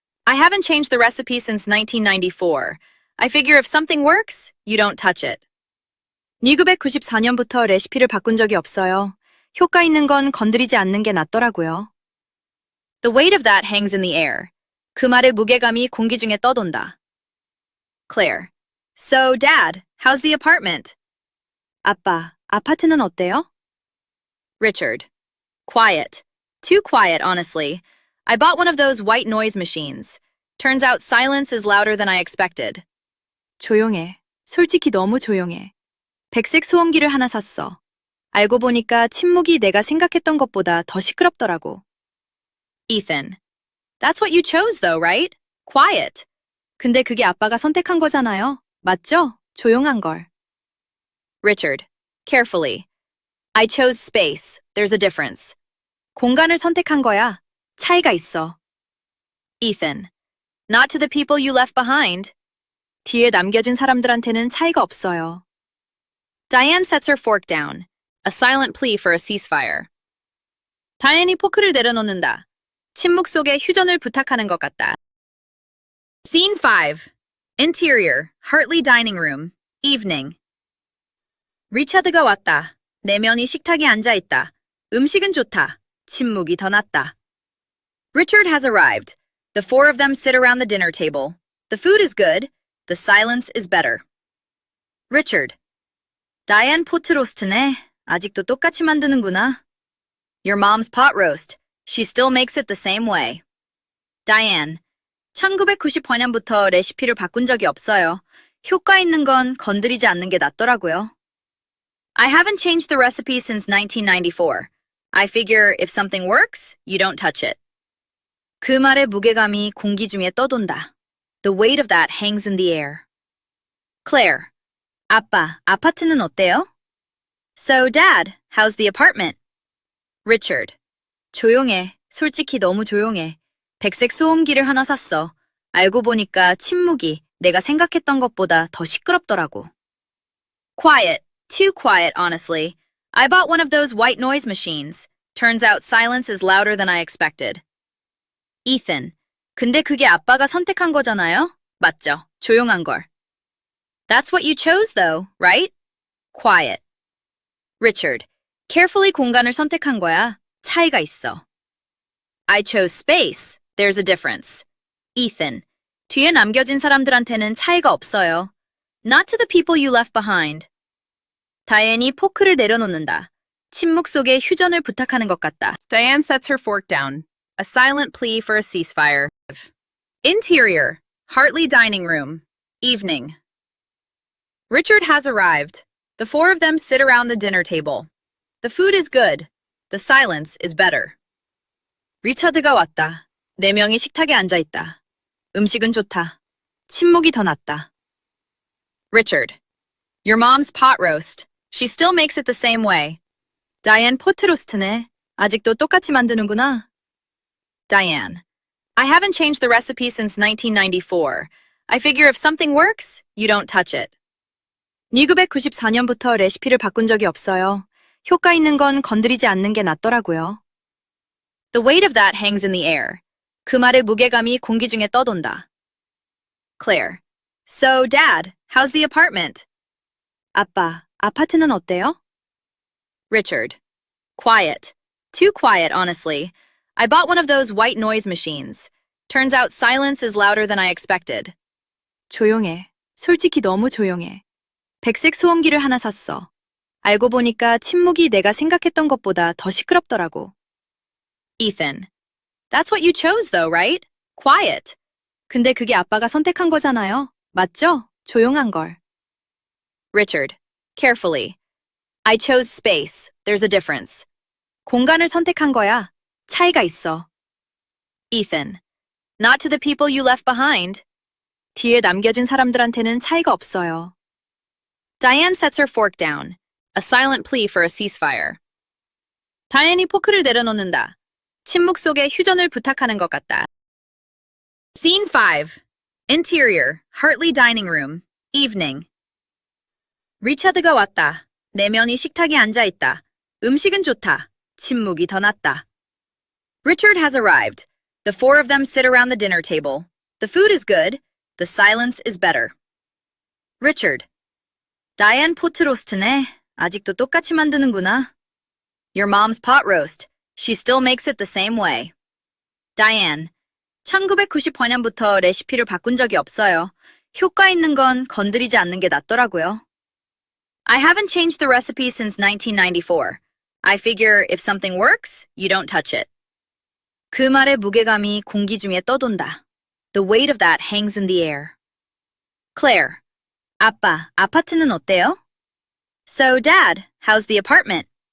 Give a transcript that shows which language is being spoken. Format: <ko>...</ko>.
<en>I haven't changed the recipe since 1994. I figure if something works, you don't touch it.</en> <ko>1994년부터 레시피를 바꾼 적이 없어요. 효과 있는 건 건드리지 않는 게 낫더라고요.</ko> <en>The weight of that hangs in the air.</en> <ko>그 말의 무게감이 공기 중에 떠돈다.</ko> <en>Claire. So, Dad, how's the apartment?</en> <ko>아빠, 아파트는 어때요? Richard.</ko> <en>Quiet. Too quiet, honestly. I bought one of those white noise machines. Turns out silence is louder than I expected.</en> <ko>조용해. 솔직히 너무 조용해. 백색 소음기를 하나 샀어. 알고 보니까 침묵이 내가 생각했던 것보다 더 시끄럽더라고.</ko> <en>Ethan. That's what you chose though, right? Quiet.</en> <ko>근데 그게 아빠가 선택한 거잖아요. 맞죠? 조용한 걸. Richard.</ko> <en>Carefully. I chose space. There's a difference.</en> <ko>공간을 선택한 거야. 차이가 있어.</ko> <en>Ethan. Not to the people you left behind.</en> <ko>뒤에 남겨진 사람들한테는 차이가 없어요.</ko> <en>Diane sets her fork down. A silent plea for a ceasefire.</en> <ko>다현이 포크를 내려놓는다. 침묵 속에 휴전을 부탁하는 것 같다.</ko> <en>Scene 5. Interior, Hartley dining room, evening.</en> <ko>리차드가 왔다. 내면이 식탁에 앉아 있다. 음식은 좋다. 침묵이 더 낫다.</ko> <en>Richard has arrived. The four of them sit around the dinner table. The food is good. The silence is better. Richard.</en> <ko>Diane 포트로스트네. 아직도 똑같이 만드는구나.</ko> <en>Your mom's pot roast. She still makes it the same way. Diane.</en> <ko>1994년부터 레시피를 바꾼 적이 없어요. 효과 있는 건 건드리지 않는 게 낫더라고요.</ko> <en>I haven't changed the recipe since 1994. I figure if something works, you don't touch it.</en> <ko>그 말의 무게감이 공기 중에 떠돈다.</ko> <en>The weight of that hangs in the air.</en> <ko>Claire. 아빠, 아파트는 어때요?</ko> <en>So, Dad, how's the apartment?</en> <ko>Richard. 조용해. 솔직히 너무 조용해. 백색 소음기를 하나 샀어. 알고 보니까 침묵이 내가 생각했던 것보다 더 시끄럽더라고.</ko> <en>Quiet. Too quiet, honestly. I bought one of those white noise machines. Turns out silence is louder than I expected. Ethan.</en> <ko>근데 그게 아빠가 선택한 거잖아요? 맞죠? 조용한 걸.</ko> <en>That's what you chose though, right? Quiet. Richard. Carefully</en> <ko>공간을 선택한 거야. 차이가 있어.</ko> <en>I chose space. There's a difference. Ethan.</en> <ko>뒤에 남겨진 사람들한테는 차이가 없어요.</ko> <en>Not to the people you left behind.</en> <ko>다현이 포크를 내려놓는다. 침묵 속에 휴전을 부탁하는 것 같다.</ko> <en>Diane sets her fork down. A silent plea for a ceasefire. Interior, Hartley dining room, evening. Richard has arrived. The four of them sit around the dinner table. The food is good. The silence is better.</en> <ko>리처드가 왔다. 네 명이 식탁에 앉아 있다. 음식은 좋다. 침묵이 더 낫다. Richard.</ko> <en>Your mom's pot roast. She still makes it the same way. Diane</en> <ko>포트로스트네. 아직도 똑같이 만드는구나.</ko> <en>Diane. I haven't changed the recipe since 1994. I figure if something works, you don't touch it.</en> <ko>1994년부터 레시피를 바꾼 적이 없어요. 효과 있는 건 건드리지 않는 게 낫더라고요.</ko> <en>The weight of that hangs in the air.</en> <ko>그 말의 무게감이 공기 중에 떠돈다.</ko> <en>Claire. So, Dad, how's the apartment?</en> <ko>아빠, 아파트는 어때요? Richard.</ko> <en>Quiet. Too quiet, honestly. I bought one of those white noise machines. Turns out silence is louder than I expected.</en> <ko>조용해. 솔직히 너무 조용해. 백색 소음기를 하나 샀어. 알고 보니까 침묵이 내가 생각했던 것보다 더 시끄럽더라고.</ko> <en>Ethan. That's what you chose though, right? Quiet.</en> <ko>근데 그게 아빠가 선택한 거잖아요. 맞죠? 조용한 걸. Richard.</ko> <en>Carefully. I chose space. There's a difference.</en> <ko>공간을 선택한 거야. 차이가 있어.</ko> <en>Ethan. Not to the people you left behind.</en> <ko>뒤에 남겨진 사람들한테는 차이가 없어요.</ko> <en>Diane sets her fork down. A silent plea for a ceasefire.</en> <ko>다이앤이 포크를 내려놓는다. 침묵 속에 휴전을 부탁하는 것 같다.</ko> <en>Scene 5. Interior, Hartley dining room. Evening.</en> <ko>리차드가 왔다. 내면이 식탁에 앉아있다. 음식은 좋다. 침묵이 더 낫다.</ko> <en>Richard has arrived. The four of them sit around the dinner table. The food is good. The silence is better. Richard.</en> <ko>다이앤 포트 로스트네. 아직도 똑같이 만드는구나.</ko> <en>Your mom's pot roast. She still makes it the same way. Diane.</en> <ko>1990년부터 레시피를 바꾼 적이 없어요. 효과 있는 건 건드리지 않는 게 낫더라고요.</ko> <en>I haven't changed the recipe since 1994. I figure if something works, you don't touch it.</en> <ko>그 말의 무게감이 공기 중에 떠돈다.</ko> <en>The weight of that hangs in the air.</en> <ko>Claire. 아빠, 아파트는 어때요?</ko> <en>So, Dad, how's the apartment?</en>